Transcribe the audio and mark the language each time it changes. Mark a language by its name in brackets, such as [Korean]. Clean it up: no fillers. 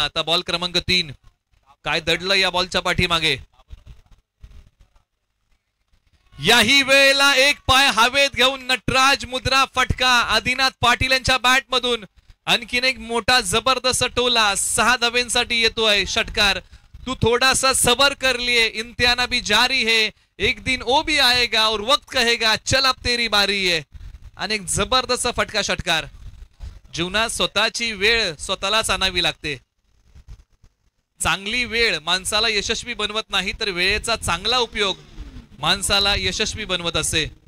[Marathi] आता बॉल क्रमांक 3 काय दडलं या बॉलच्या पाठीमागे. याही वेळेला एक पाय हवेत घेऊन नटराज मुद्रा फटका आदिनाथ पाटील यांच्या बॅट मधून. आणखीन एक मोठा जबरदस्त टोला 6 धावेंसाठी येतोय षटकार. [Hindi] तू थोड़ा सा सबर कर लिए इम्तिहान भी जारी है एक दिन वो भी आएगा और वक्त कहेगा चल अब तेरी बारी है. [Marathi] आणि एक जबरदस्त फटका षटकार. जीवनात स्वतःची वेळ स्वतःलाच आणावी लागते. चांगली वेळ माणसाला यशस्वी बनवत नाही तर वेळेचा चांगला उपयोग माणसाला यशस्वी बनवत असे.